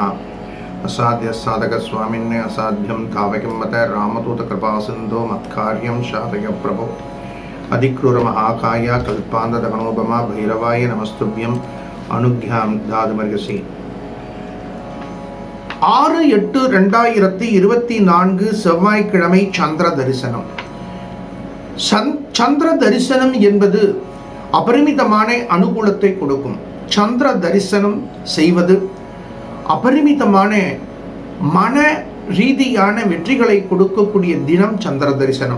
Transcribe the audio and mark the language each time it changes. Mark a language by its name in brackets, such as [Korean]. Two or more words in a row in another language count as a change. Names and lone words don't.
[Sanskrit] असाध्य साधक स्वामिन्ने असाध्यं तावकिं मत रामदूत कृपासिन्धो मत्कार्यं साधय प्रभो। अधिक्रूर महाकाय कल्पान्धदहनोपमा भैरवाय नमस्तुभ्यं अनुज्ञां दातुमर्हसि। [Tamil] 6/8/2024 செவ்வாய்க்கிழமை சந்திர தரிசனம். சந்திர தரிசனம் என்பது அபரிமிதமான அனுகூலத்தை கொடுக்கும். சந்திர தரிசனம் செய்வது அபரிமிதமான மன ரீதியான வெற்றிகளை கொடுக்கக்கூடிய தினம் சந்திர தரிசனம்.